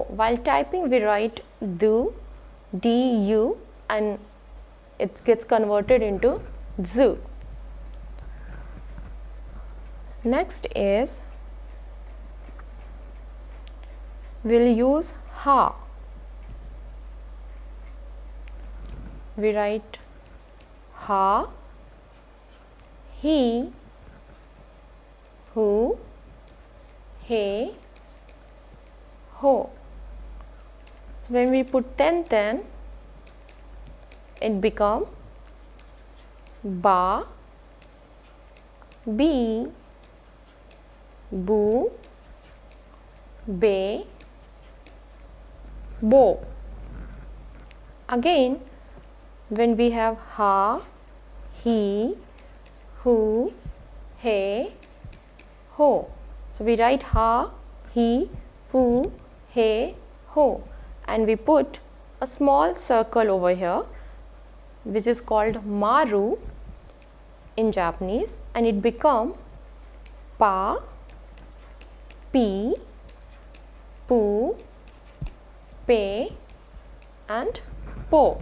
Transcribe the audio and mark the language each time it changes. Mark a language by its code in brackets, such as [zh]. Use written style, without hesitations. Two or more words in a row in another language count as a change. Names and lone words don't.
[en] While typing we write du, du, and it gets converted into zu. Next is, we'll use ha. We write ha, he, hu, he, ho. So when we put ten, it become ba, bi, bu, be, bo. Again, when we have ha, he, hu, he, ho. So we write ha, he, hu, he, ho, and we put a small circle over here, which is called maru in Japanese, and it become pa, pi, pu, pe, and po.